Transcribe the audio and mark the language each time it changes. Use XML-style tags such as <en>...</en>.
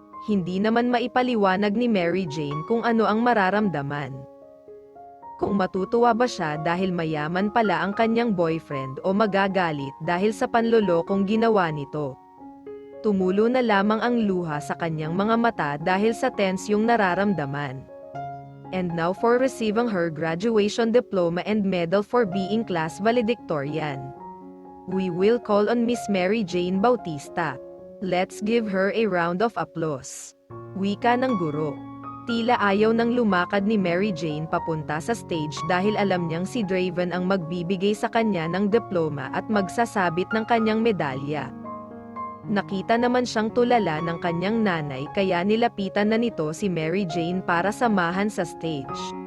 <tl>Hindi naman maipaliwanag ni Mary Jane kung ano ang mararamdaman. Kung matutuwa ba siya dahil mayaman pala ang kanyang boyfriend o magagalit dahil sa panlolokong ginawa nito. Tumulo na lamang ang luha sa kanyang mga mata dahil sa tense yung nararamdaman.</tl> <en>And now for receiving her graduation diploma and medal for being class valedictorian. We will call on Miss Mary Jane Bautista. Let's give her a round of applause.</en> <tl>Wika ng guro. Tila ayaw nang lumakad ni Mary Jane papunta sa stage dahil alam niyang si Draven ang magbibigay sa kanya ng diploma at magsasabit ng kanyang medalya. Nakita naman siyang tulala ng kanyang nanay kaya nilapitan na nito si Mary Jane para samahan sa stage.</tl>